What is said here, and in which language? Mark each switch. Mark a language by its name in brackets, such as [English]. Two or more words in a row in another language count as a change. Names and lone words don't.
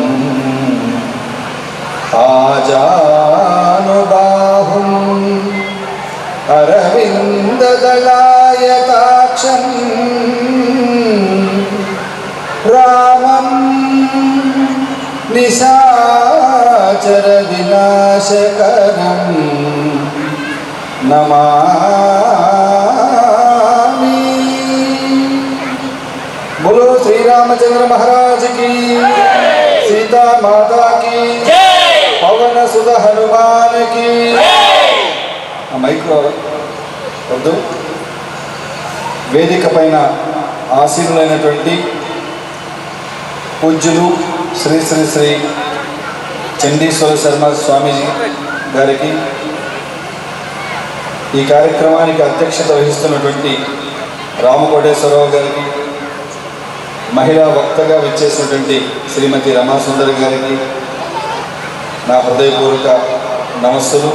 [Sanskrit] ఆజానుబాహుం అరవిందదళాయతాక్షం రామం నిశాచర వినాశకరం నమామి. [Hindi] बोलो श्री रामचंद्र महाराज की, सीता माता की, पवन सुत हनुमान की. [Telugu] మైక్రో వద్దు. వేదిక పైన ఆసీనులైనటువంటి పూజ్యులు శ్రీ శ్రీ శ్రీ చండీశ్వర శర్మ స్వామీజీ గారికి, ఈ కార్యక్రమానికి అధ్యక్షత వహిస్తున్నటువంటి రామకోటేశ్వరరావు గారికి, మహిళా వక్తగా విచ్చేసినటువంటి శ్రీమతి రమాసుందరి గారికి నా హృదయపూర్వక నమస్సులు.